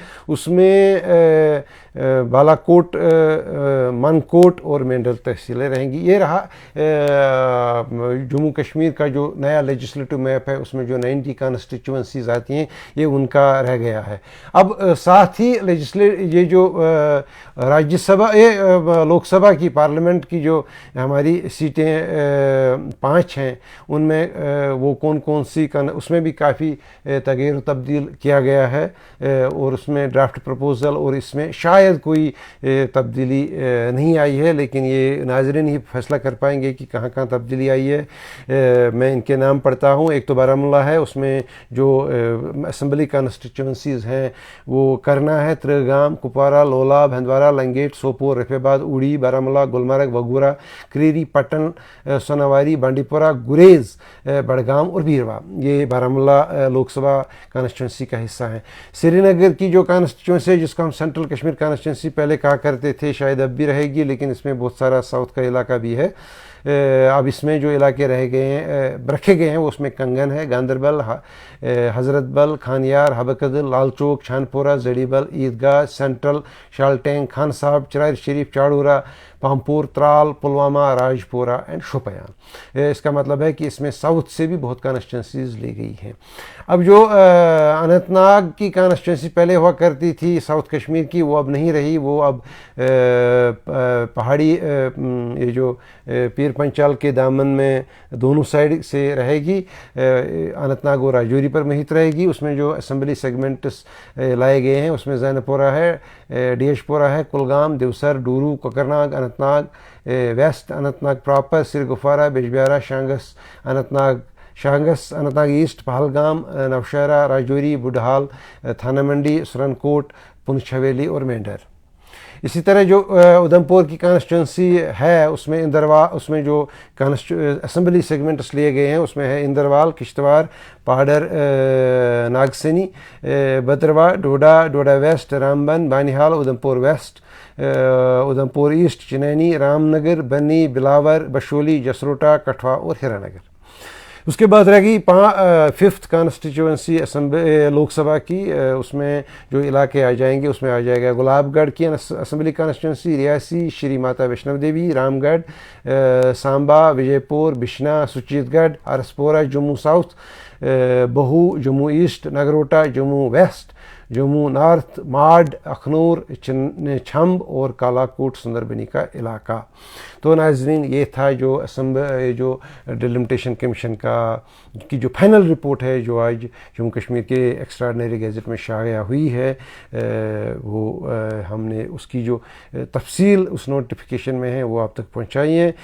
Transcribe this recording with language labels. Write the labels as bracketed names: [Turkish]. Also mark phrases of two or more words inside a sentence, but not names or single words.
[Urdu] اس میں بالا کوٹ، من کوٹ اور مینڈر تحصیلیں رہیں گی. یہ رہا جموں کشمیر کا جو نیا [English] legislative map [Urdu] ہے اس میں جو 90 کانسٹیچوئنسیز آتی ہیں یہ ان کا رہ گیا ہے. اب ساتھ ہی یہ جو راجیہ سبھا لوک سبھا کی پارلیمنٹ کی جو ہماری سیٹیں 5 ہیں ان میں وہ کون سی اس میں بھی کافی تغیر و تبدیل کیا گیا ہے. اور اس میں [English] draft proposal [Urdu] اور اس میں شاید شاید کوئی تبدیلی نہیں آئی ہے، لیکن یہ ناظرین ہی فیصلہ کر پائیں گے کہ کہاں کہاں تبدیلی آئی ہے۔ میں ان کے نام پڑھتا ہوں۔ ایک تو بارہمولہ ہے، اس میں جو [English] assembly constituencies [Urdu] ہیں وہ کرنا ہے، ترگام، کپوارہ، لولاب، ہندوارہ، لنگیٹ، سوپور، رفیع آباد، اوڑی، بارہمولہ، گلمرگ، وگورہ، کریری، پٹن، سوناواری، بانڈی پورہ، گریز، بڑگام اور بیروا، یہ بارہمولہ لوک سبھا کانسٹیچوئنسی کا حصہ ہیں۔ سری نگر کی جو کانسٹیچوئنسی ہے، جس کو ہم سینٹرل کشمیر کانسٹیچوئنسی پہلے کہا کرتے تھے، شاید اب بھی رہے گی، لیکن اس میں بہت سارا ساؤتھ کا علاقہ بھی ہے۔ اب اس میں جو علاقے رکھے گئے ہیں وہ اس میں کنگن ہے، گاندربل، حضرت بل، کھانیار، حبکدل، لال چوک، چھانپورہ، زیڑی بل، عیدگاہ، سینٹرل، شالٹینگ، خان صاحب، چرار شریف، چاڑورہ، پامپور، ترال، پلوامہ، راجپورہ اینڈ شوپیان۔ اس کا مطلب ہے کہ اس میں ساؤتھ سے بھی بہت کانسٹیچوئنسیز لی گئی ہیں۔ اب جو اننت ناگ کی کانسٹیچوئنسی پہلے ہوا کرتی تھی ساؤتھ کشمیر کی، وہ اب نہیں رہی، وہ اب پہاڑی یہ جو پیر پنچال کے دامن میں دونوں سائڈ سے رہے گی، اننت ناگ اور راجوری پر محیط رہے گی۔ اس میں جو [English] assembly segments [Urdu] لائے گئے ہیں اس میں زین پورہ ہے، ڈی ایچ پورہ ہے، کلگام، دیوسر، ڈورو، کوکرناگ، اننت ناگ ویسٹ، اننت ناگ پراپر، سرگفارہ، بیجبیارہ، اننت ناگ ایسٹ، پہلگام، نوشہرہ، راجوری، بڈھال، تھانہ منڈی، سرن کوٹ، پنچھ حویلی اور مینڈر۔ اسی طرح جو ادھمپور کی کانسٹیچوئنسی ہے اس میں جو [English] assembly segments [Urdu] لیے گئے ہیں اس میں ہے اندروال، کشتواڑ، پہاڑر، ناگسنی، بدرواہ، ڈوڈا ویسٹ، رامبن، بانہال، ادھمپور ویسٹ، ادھمپور ایسٹ، چنینی، رام نگر، بنی، بلاور، بشولی، جسروٹا، کٹھوا اور ہیرا نگر۔ اس کے بعد رہ گئی [English] fifth constituency [Urdu] لوک سبھا کی، اس میں جو علاقے آ جائیں گے اس میں آ جائے گا گلاب گڑھ کی [English] assembly constituency, [Urdu] ریاسی، شری ماتا ویشنو دیوی، رام گڑھ، سامبا، وجے پور، بشنا، سچیت گڑھ، ارسپورہ، جموں ساؤتھ، بہو، جموں ایسٹ، نگروٹا، جموں ویسٹ، جموں نارتھ، ماڈ، اخنور، چھمب اور کالا کوٹ سندربنی کا علاقہ۔ تو ناظرین یہ تھا جو ڈیلیمیٹیشن کمیشن کی جو [English] final report [Urdu] ہے جو آج جموں کشمیر کے [English] extraordinary gazette [Urdu] میں شائع ہوئی ہے، وہ ہم نے اس کی جو تفصیل اس نوٹیفیکیشن میں ہے وہ آپ تک پہنچائی ہے۔